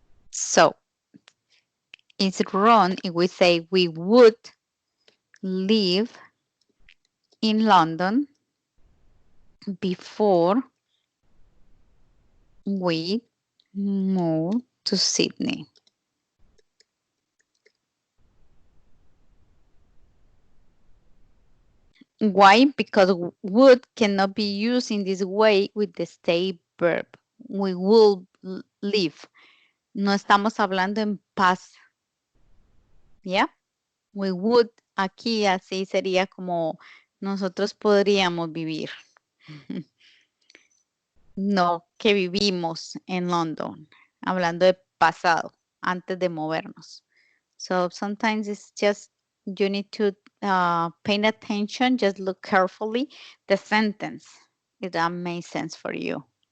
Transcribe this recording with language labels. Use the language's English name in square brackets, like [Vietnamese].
[English] So, it's wrong if we say we would live in London before we move to Sydney. Why? Because would cannot be used in this way with the stay verb. We will live. [Spanish] No estamos hablando en past. ¿Ya? [English] We would, [Spanish] aquí así sería como nosotros podríamos vivir. No que vivimos en London. Hablando de pasado, antes de movernos. [English] So sometimes it's just you need to pay attention, just look carefully the sentence, if that makes sense for you.